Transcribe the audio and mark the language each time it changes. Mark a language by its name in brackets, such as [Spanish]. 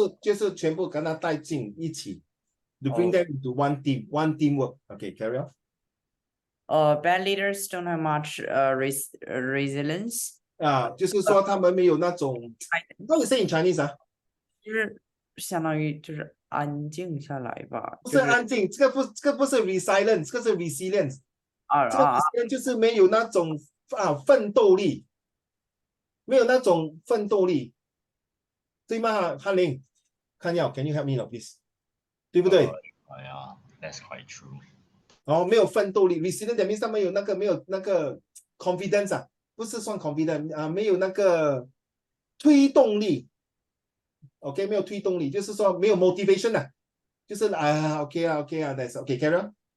[Chinese] 就是全部跟他带进一起 [English] to bring them into one teamwork. Okay, carry on. bad leaders don't have much resilience. [Chinese] 就是说他们没有那种 [English] What you say in Chinese [Chinese] 就是相当于就是安静下来吧，不是安静，这个不是 resilience， 这个是 resilience。这个 resilience 就是没有那种奋斗力，没有那种奋斗力，对吗？ [English] 翰林， [Chinese] 看要 [English] ，Can you help me now, please？ [Chinese] 对不对 [English] Yeah, that's quite true. [Chinese] 没有奋斗力 ， [English] resilient that means [Chinese] 他们没有那个 confidence 不是算 confidence 没有那个推动力。 OK， 没有推动力，就是说没有 motivation 就是OK 啊 ， [English] that's OK，carry on。